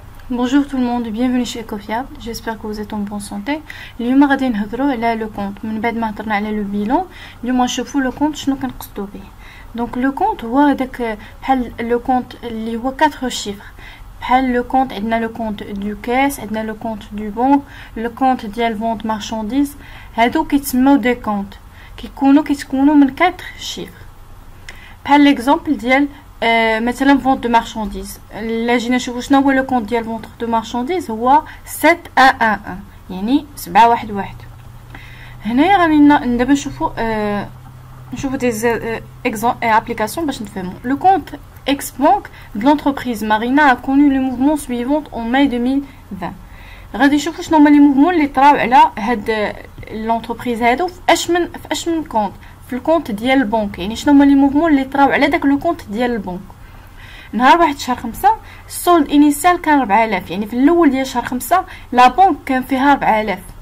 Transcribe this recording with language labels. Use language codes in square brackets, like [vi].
[fr] Bonjour tout le monde, bienvenue chez Ecofiable. J'espère que vous êtes en bonne santé. [ar] اليوم غادي نهضروا على لو كونت. من بعد ما هضرنا على لو بيلون اليوم نشوفوا لو كونت شنو كنقصدوا به. دونك لو كونت هو هذاك بحال لو كونت اللي هو 4 شيفر. بحال لو كونت عندنا لو كونت دو كاس، عندنا لو كونت دو بنك، لو كونت ديال فونت مارشانديز. هادو كيتسموا دي كونت كيتكونوا من 4 شيفر. بحال ليكزامبل ديال مثلا فونت دو مارشانديز. الا جينا نشوفوا شنو هو لو كونت ديال فونت دو مارشانديز هو 711 يعني 711. هنايا غادي دابا نشوفوا دي ابليكاسيون باش نفهموا. لو كونت اكس بانك [fr] de l'entreprise Marina a connu le mouvement suivant en mai 2020. [ar] غادي نشوفوا شنو هما لي موفمون اللي طراو على هاد لونتربريز هادو في اش من كونت. في الكونت ديال البنك، يعني شنو هما لي موفمون اللي طراو على داك لو كونت ديال البنك. نهار 1 شهر 5 السولد انيسيال كان 4000، يعني في الاول ديال شهر 5 لا بنك كان فيها 4000.